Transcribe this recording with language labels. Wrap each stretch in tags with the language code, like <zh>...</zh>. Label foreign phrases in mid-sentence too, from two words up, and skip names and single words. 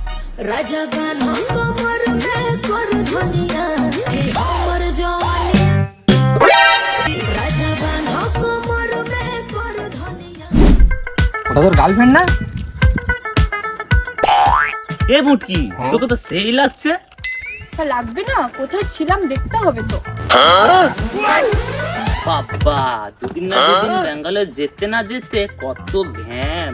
<bho>राजा गाना कमर में कर धनिया हमर जवानी राजा गाना कमर में कर धनिया।</bho> <bn>ওটা তোর গার্লফ্রেন্ড না? এ মুটকি তোকে তো সেই লাগছে। লাগবে না, কোথায় ছিলাম দেখতে হবে তো। বাবা দুদিন না দুদিন বেঙ্গলে যেতে না যেতে কত ঘ্যাম।</bn>